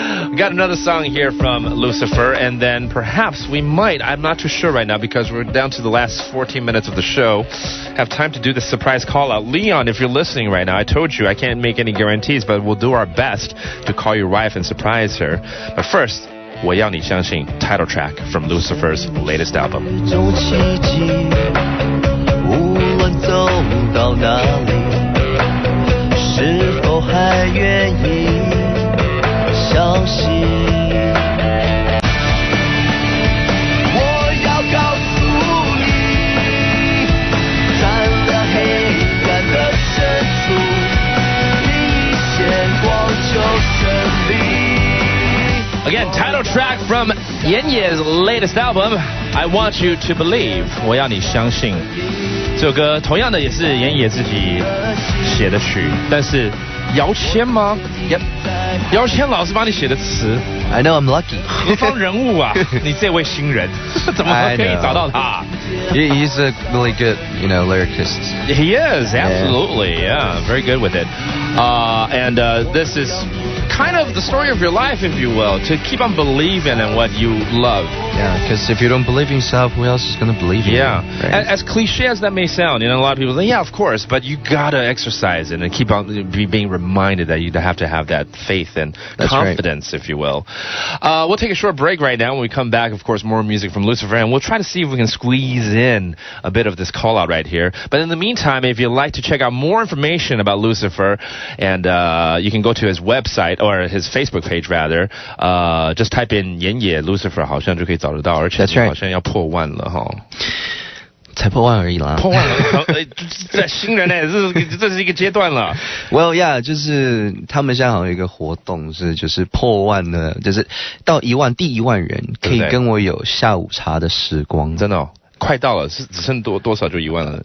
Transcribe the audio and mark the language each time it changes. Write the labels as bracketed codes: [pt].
[en] We got another song here from Lucifer, and then perhaps we might, I'm not too sure right now because we're down to the last 14 minutes of the show, have time to do the surprise call out. Leon, if you're listening right now, I told you I can't make any guarantees, but we'll do our best to call your wife and surprise her. But first, 我要你相信 title track from Lucifer's latest album. [zh] 走到哪里，是否还愿意相信？我要告诉你，在那黑暗的深处，另一线光就胜利。 [en] Again, title track from Yan Ye's latest album, I Want You to Believe. [zh] 我要你相信。这首歌同样的也是严野自己写的曲，但是姚谦吗？ [en] Yep， [zh] 姚谦老师帮你写的词。 [en] I know I'm lucky。 [zh] 何方人物啊？你这位新人，怎么可以找到他？ [en] He's a really good, lyricist. He is, absolutely, yeah, very good with it. And this is kind of the story of your life, if you will, to keep on believing in what you love. Yeah, because if you don't believe in yourself, who else is going to believe in you? Yeah, right? As cliche as that may sound, a lot of people say, yeah, of course, but you gotta exercise it and keep on being reminded that you have to have that faith and confidence, if you will. We'll take a short break right now. When we come back, of course, more music from Lucifer, and we'll try to see if we can squeeze in a bit of this call out right here. But in the meantime, if you'd like to check out more information about Lucifer, and you can go to his website or his Facebook page rather, just type in 严野 Lucifer [zh] 好像就可以找得到，而且好像要破万了哈。才破万而已啦，破万了，在新人这是一个阶段了。 [en] Well, yeah， [zh] 就是他们现在好像有一个活动就是破万的，就是到第1万人可以跟我有下午茶的时光，真的哦，快到了，是只剩多少就1万了